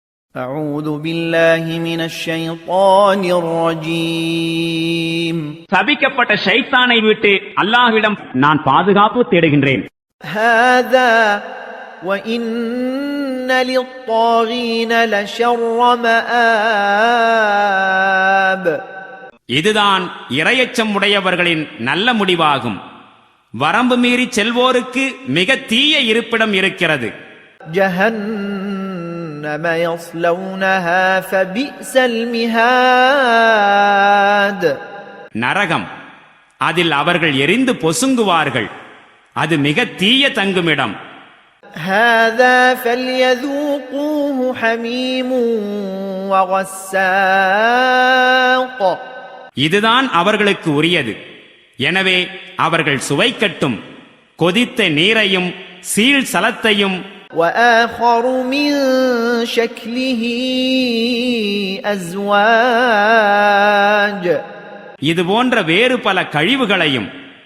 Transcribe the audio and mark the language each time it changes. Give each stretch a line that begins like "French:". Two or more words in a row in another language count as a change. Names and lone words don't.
Arabic: أعوذ بالله من الشيطان الرجيم
Tamil: சபிக்கப்பட்ட ஷைத்தானை விட்டு அல்லாஹ்விடம் நான் பாதுகாப்பு தேடுகின்றேன்.
Arabic: هذا وإن للطاغين لشر مآب
Tamil: இதுதான் இறையச்சம் உடையவர்களின் நல்ல முடிவாகும். வரம்பு மீறி செல்வோருக்கு மிக தீய இருப்பிடம் இருக்கிறது.
Arabic: جهنم يصلونها فبئس المهاد
Tamil: நரகம், அதில் அவர்கள் எரிந்து பொசுங்குவார்கள். அது மிக தீய தங்குமிடம்.
Arabic: هذا فليذوقوه حميم وغساق
Tamil: இதுதான் அவர்களுக்கு உரியது. எனவே அவர்கள் சுவைக்கட்டும் கொதித்த நீரையும் சீழ் சலத்தையும்.
Arabic: وآخر من شكله أزواج
Tamil: இது போன்ற வேறு பல கழிவுகளையும்